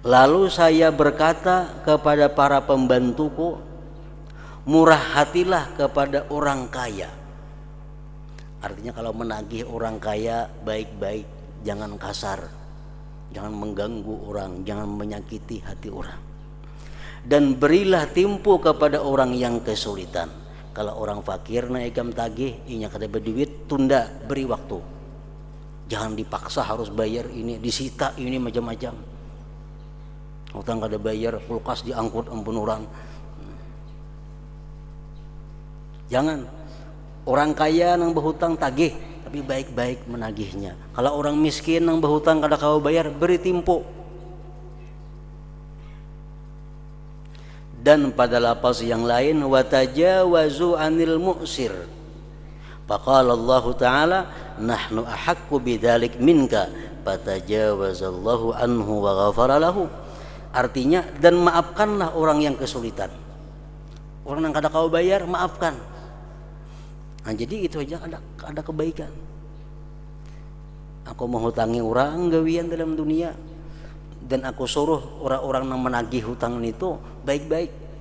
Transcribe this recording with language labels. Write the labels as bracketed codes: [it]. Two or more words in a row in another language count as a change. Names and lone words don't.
[id] Lalu saya berkata kepada para pembantuku, murah hatilah kepada orang kaya. Artinya kalau menagih orang kaya baik-baik, jangan kasar, jangan mengganggu orang, jangan menyakiti hati orang. Dan berilah tempo kepada orang yang kesulitan. [bjn] Kalau orang fakir na ikam tagih, inya kada berduit, tunda, beri waktu. [id] Jangan dipaksa harus bayar ini, disita ini macam-macam. [bjn] Utang kada bayar, kulkas diangkut ampun orang. [id] Jangan. [bjn] Orang kaya nang berhutang tagih, tapi baik-baik menagihnya. Kalau orang miskin nang berhutang kada kau bayar, beri tempo. [id] Dan pada lafaz yang lain, [ar] وتجاوزوا عن المعسر. فقال الله تعالى نحن أحق بذلك منك فتجاوز الله عنه وغفر له. [id] Artinya, dan maafkanlah orang yang kesulitan. [bjn] Orang yang kada kau bayar, maafkan. Nah, jadi itu aja ada kebaikan. [id] Aku menghutangi orang gawian dalam dunia, dan aku suruh orang-orang yang menagih hutang itu baik-baik.